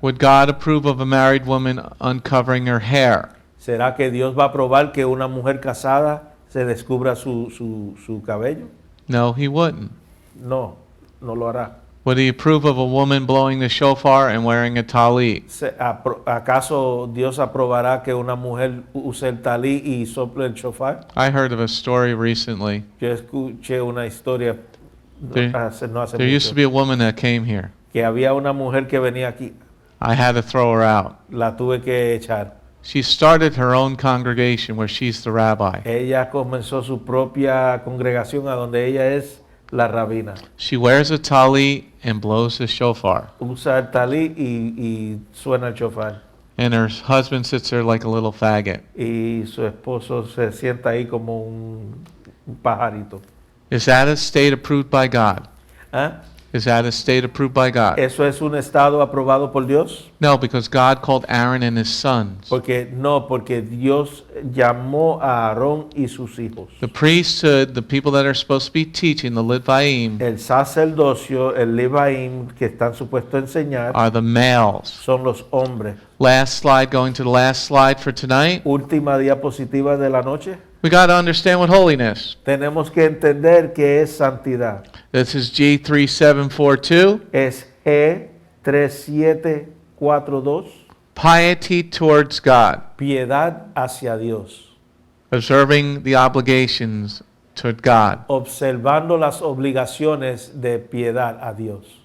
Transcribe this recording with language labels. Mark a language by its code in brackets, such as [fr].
[en] Would God approve of a married woman uncovering her hair? [es] ¿Será que Dios va a aprobar que una mujer casada se descubra su cabello? [en] No, he wouldn't. [es] No, no lo hará. [en] Would he approve of a woman blowing the shofar and wearing a talit? [es] ¿Acaso Dios aprobará que una mujer use el talí y sople el shofar? [en] I heard of a story recently. [es] Yo escuché una historia [en] There, [es] no hace [en] there used to [es] mucho, [en] be a woman that came here. [es] que había una mujer que venía aquí, [en] I had to throw her out. [es] la tuve que echar. [en] She started her own congregation where she's the rabbi. [es] Ella comenzó su propia congregación a donde ella es la rabina. [en] She wears a talit and blows the shofar. [es] Usa el talí y suena el shofar. [en] And her husband sits there like a little faggot. [es] Y su esposo se sienta ahí como un pajarito. [en] Is that a state approved by God? [es] ¿Ah? [en] Is that a state approved by God? [es] ¿Eso es un estado aprobado por Dios? [en] No, because God called Aaron and his sons. [es] Porque Dios llamó a Aarón y sus hijos. [en] The priesthood, the people that are supposed to be teaching, the Leviim, [es] El sacerdocio, el Levaim, que están supuestos a enseñar, [en] are the males. [es] son los hombres. [en] Last slide, going to the last slide for tonight. [es] Última diapositiva de la noche. [en] We got to understand what holiness. [es] Tenemos que entender que es santidad. [en] This is G3742. [es] Es G3742. [en] Piety towards God. [es] Piedad hacia Dios. [en] Observing the obligations toward God. [es] Observando las obligaciones de piedad a Dios.